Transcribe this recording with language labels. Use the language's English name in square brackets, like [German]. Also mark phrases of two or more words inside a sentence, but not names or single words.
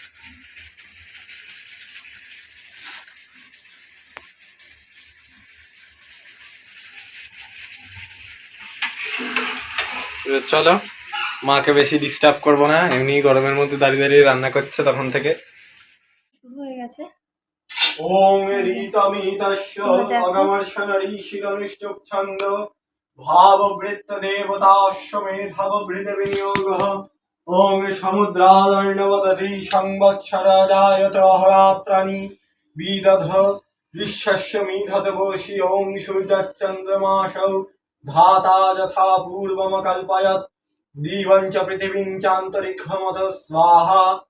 [Bangla] চলো, মাকে বেশি ডিস্টার্ব করবো না, এমনি গরমের মধ্যে দাঁড়িয়ে দাঁড়িয়ে রান্না করছে তখন থেকে। শুরু হয়ে গেছে। [Sanskrit] ওং ঋতমিতস্য [Bangla] তোমরা দেখো। [Sanskrit] অগমর্ষণ ঋষিরনুষ্ঠুপ ছন্দ ভাববৃত্ত দেবতাস্য মেধাব বৃত বিনিয়োগঃ ওং সমুদ্রাদর্ণবদধি সংবৎসরাজায়ত অহরাত্রাণি বিদধ বিশ্বস্য মিধত বশি ওং সূর্যশ্চন্দ্রমাসৌ ধাতা যথা পূর্বমকল্পয়ৎ দিবং চ পৃথিবীং চান্তরিক্ষমত স্বাহা।